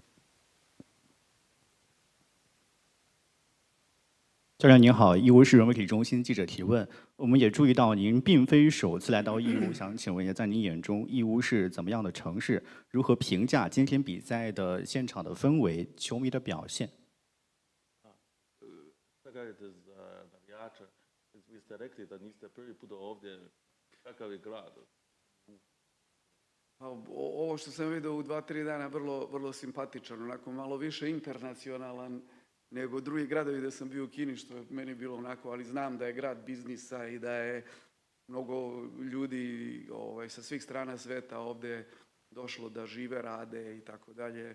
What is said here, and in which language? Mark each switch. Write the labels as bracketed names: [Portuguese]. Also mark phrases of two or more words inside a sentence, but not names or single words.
[Chinese] 教练您好，义乌市媒体中心记者提问。我们也注意到您并非首次来到义乌，想请问一下，在您眼中，义乌是怎么样的城市？如何评价今天比赛的现场的氛围、球迷的表现？ [Serbian] Ovo što sam vidio u 2-3 dana vrlo simpatičan, onako malo više internacionalan nego drugi gradovi gde sam bio u Kini, što je meni bilo onako, ali znam da je grad biznisa i da je mnogo ljudi sa svih strana sveta ovde došlo da žive, rade i tako dalje.